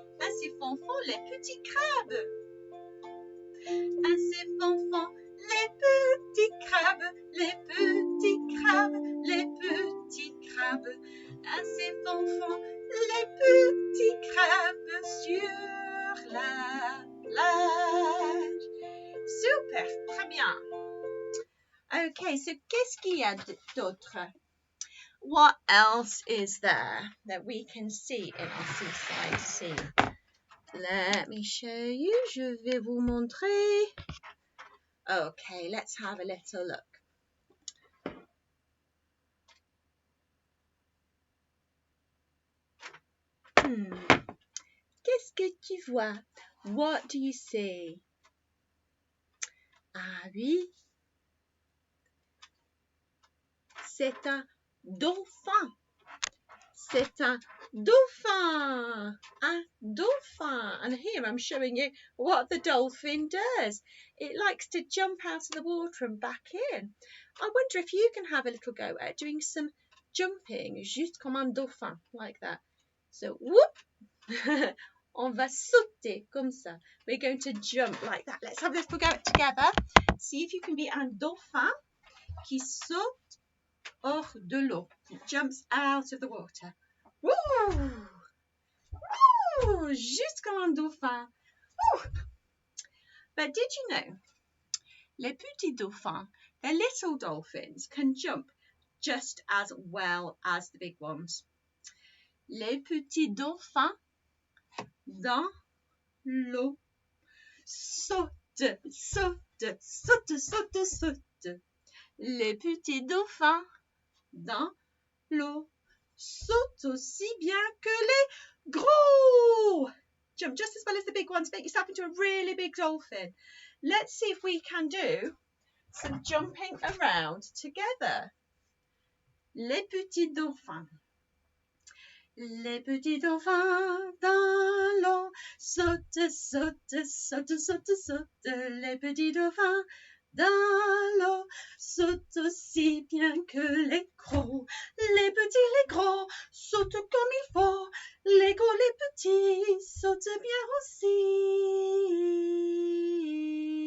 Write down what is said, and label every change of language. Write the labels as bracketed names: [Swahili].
[French] Ainsi font les petits crabes. Ainsi font les petits crabes, les petits crabes, les petits crabes. Ainsi font les petits crabes sur la plage. Super, très bien. [English] Okay, so [French] qu'est-ce qu'il y a d'autre? [English] What else is there that we can see in our seaside scene? Let me show you. [French] Je vais vous montrer. [English] Okay, let's have a little look. [French] Qu'est-ce que tu vois? [English] What do you see? [French] Ah oui. C'est un dauphin. C'est un dauphin. Un dauphin. [English] And here I'm showing you what the dolphin does. It likes to jump out of the water and back in. I wonder if you can have a little go at doing some jumping, [French] juste comme un dauphin, [English] like that. So, whoop. [French] On va sauter comme ça. [English] We're going to jump like that. Let's have a little go together. See if you can be [French] un dauphin qui saute hors de l'eau. [English] He jumps out of the water. [French] Woo! Woo! Juste comme un dauphin. Woo! [English] But did you know, [French] les petits dauphins, [English] the little dolphins, can jump just as well as the big ones. [French] Les petits dauphins dans l'eau sautent, sautent, sautent, sautent, sautent. Les petits dauphins dans l'eau sautent aussi bien que les gros. [English] Jump just as well as the big ones. Make yourself into a really big dolphin. Let's see if we can do some jumping around together. [French] Les petits dauphins. Les petits dauphins dans l'eau sautent, sautent, sautent, sautent, sautent. Les petits dauphins dans l'eau sautent aussi bien que les gros. Les petits, les gros sautent comme il faut. Les gros, les petits sautent bien aussi.